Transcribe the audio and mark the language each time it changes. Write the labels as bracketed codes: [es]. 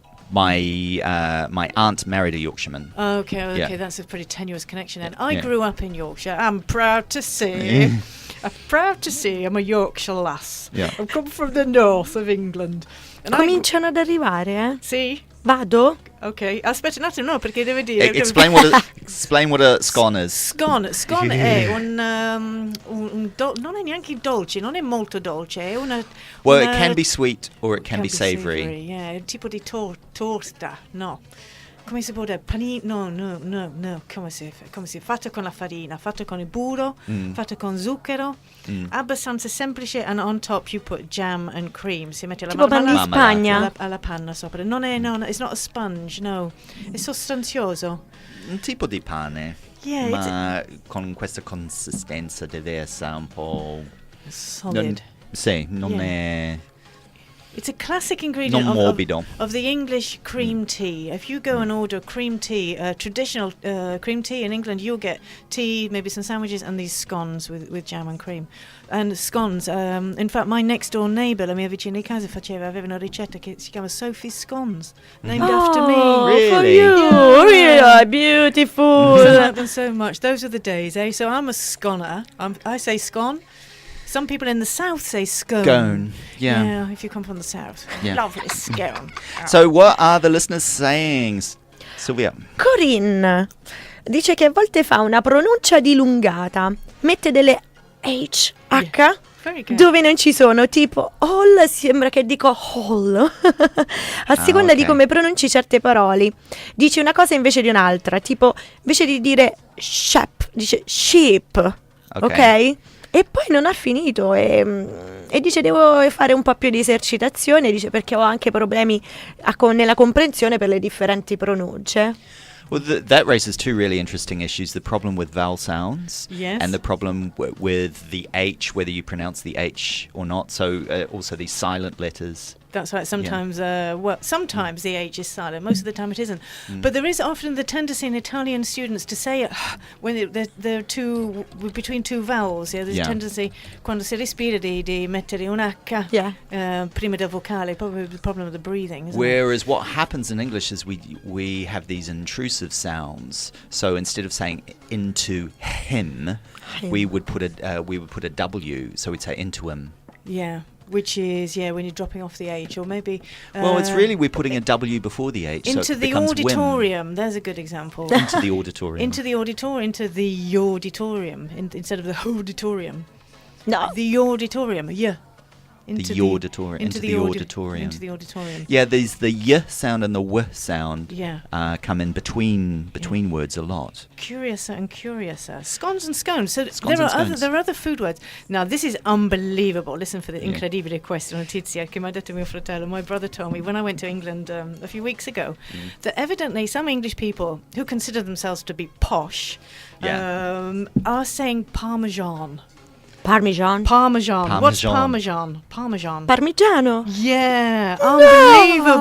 [en] My aunt married a Yorkshireman. Okay, Yeah. that's a pretty tenuous connection then. I grew up in Yorkshire. I'm proud to say. I'm a Yorkshire lass. Yeah. I've come from the north of England. And [it] Cominciano ad arrivare, eh? Sì? Vado? Ok, aspetta un attimo, no, perché deve dire... [en] Explain what a scone is. [it] Scone è un non è neanche dolce, non è molto dolce, è una... [en] Well, [it] una, [en] it can be sweet or it can be savory. [it] Yeah, è un tipo di torta, no. Come si può dire? Panino? No. Come si fatto con la farina, fatto con il burro, fatto con zucchero, abbastanza semplice, [en] and on top you put jam and cream. [it] Si mette la Tipo pan di Spagna. alla panna sopra. Non è, [en] it's not a sponge, no. [it] È sostanzioso. Un tipo di pane. [en] Yeah, [it] ma con questa consistenza diversa un po'... [en] solid. [it] Non è... [en] It's a classic ingredient of the English cream tea. If you go and order cream tea, traditional cream tea in England, you'll get tea, maybe some sandwiches, and these scones with jam and cream. And scones, in fact, my next door neighbour, [it] la mia vicina di casa, aveva una ricetta che si chiama [en] Sophie's Scones, named after me. Really? For you. Really beautiful. I like them so much. Those are the days, eh? So I'm a sconer. I say scone. Some people in the south say scone. Scone, yeah. Yeah, if you come from the south. Yeah. Lovely scone. So what are the listeners saying, Sylvia? [it] Corinne dice che a volte fa una pronuncia dilungata, mette delle H [en] Very good. [it] dove non ci sono, tipo hall, sembra che dico hall, a seconda di come pronunci certe parole. Dice una cosa invece di un'altra, tipo invece di dire shep, dice sheep, ok? E poi non ha finito e dice devo fare un po' più di esercitazione, dice perché ho anche problemi nella comprensione per le differenti pronunce. [en] Well, that raises two really interesting issues: the problem with vowel sounds, yes, and the problem with the H, whether you pronounce the H or not. So also these silent letters. That's right. Sometimes, sometimes the H is silent. Most of the time it isn't. But there is often the tendency in Italian students to say it when they're between two vowels. Yeah, there's a tendency [it] quando si respira di mettere un H prima del vocale. [en] Probably the problem with the breathing. Whereas what happens in English is we have these intrusive sounds. So instead of saying into him, we would put a W. So we'd say into him. Yeah. which is when you're dropping off the H, or maybe well, it's really we're putting a W before the H. into so it the becomes auditorium. Wim. There's a good example. Into the auditorium. Into the auditorium instead of the auditorium. No. The auditorium. Yeah. The auditorium. Into the auditorium. Into the auditorium. Yeah, there's the y sound and the w sound. Yeah. Come in between words a lot. Curiouser and curiouser. Scones and scones. So Scones there and are scones. there are other food words. Now this is unbelievable. Listen for the [it] incredibile questa notizia che mi ha detto mio fratello. [en] My brother told me when I went to England a few weeks ago that evidently some English people who consider themselves to be posh are saying Parmesan. Parmesan. What's Parmesan? Parmesan. [it] Parmigiano. [en] Yeah, unbelievable.